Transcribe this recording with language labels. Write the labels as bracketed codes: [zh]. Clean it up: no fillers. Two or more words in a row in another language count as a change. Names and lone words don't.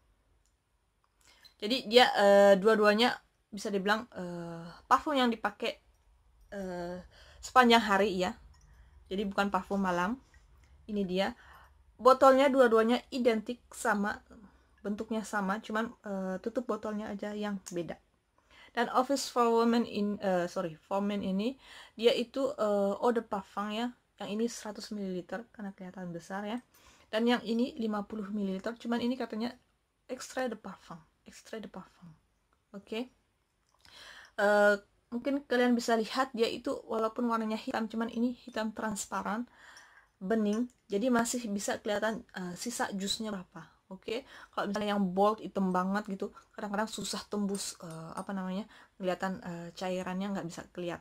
[id] Jadi dia dua-duanya bisa dibilang parfum yang dipakai sepanjang hari ya. Jadi bukan parfum malam. Ini dia. Botolnya dua-duanya identik sama, bentuknya sama, cuman tutup botolnya aja yang beda. Dan Office for Women for Men ini dia itu [fr] eau de parfum [id] ya. Yang ini 100 ml karena kelihatan besar ya. Dan yang ini 50 ml, cuman ini katanya [fr] extrait de parfum, extrait de parfum. [id] Oke. Mungkin kalian bisa lihat dia itu walaupun warnanya hitam, cuman ini hitam transparan, bening, jadi masih bisa kelihatan sisa jusnya berapa. Oke. Kalau misalnya yang bold hitam banget gitu, kadang-kadang susah tembus kelihatan cairannya, nggak bisa kelihatan.